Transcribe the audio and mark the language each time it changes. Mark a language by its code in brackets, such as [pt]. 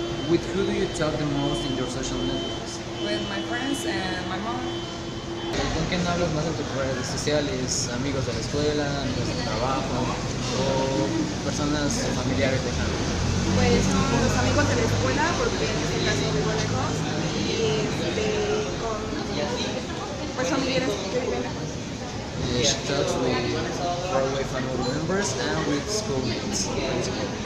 [en] With who do you talk the most in your social networks? With my friends and my mom. [es] ¿Con quién hablas más en tus redes sociales? ¿Amigos de la escuela, amigos del trabajo o personas familiares lejanas? Pues son los amigos de la escuela, porque en este caso vivo lejos, y con pues familiares que viven lejos. [en] She talks with faraway family members and with schoolmates, basically.